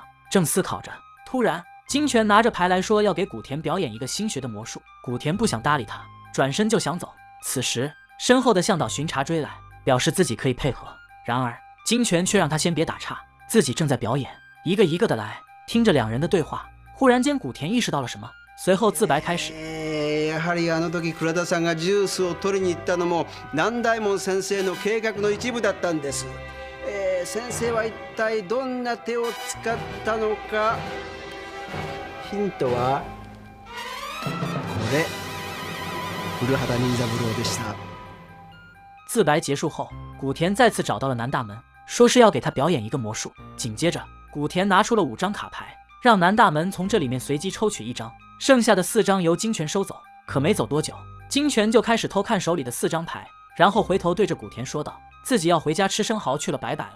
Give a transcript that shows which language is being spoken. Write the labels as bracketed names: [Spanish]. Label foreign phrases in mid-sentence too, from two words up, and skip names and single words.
[Chinese] 正思考着，突然金泉拿着牌来说要给古田表演一个新学的魔术。古田不想搭理他，转身就想走。此时身后的向导巡查追来，表示自己可以配合，然而金泉却让他先别打岔，自己正在表演，一个一个的来。听着2人的对话，忽然间古田意识到了什么，随后自白开始。 [Japanese] やはりあの時倉田さんがジュースを取りに行ったのも南大門先生の計画の一部だったんです。先生は一体どんな手を使ったのか。ヒントはこれ。古畑任三郎でした。 [Chinese] 自白结束后，古田再次找到了南大门，说是要给他表演一个魔术。紧接着，古田拿出了5张卡牌，让南大门从这里面随机抽取1张，剩下的4张由金泉收走。可没走多久，金泉就开始偷看手里的4张牌，然后回头对着古田说道，自己要回家吃生蚝去了，拜拜了。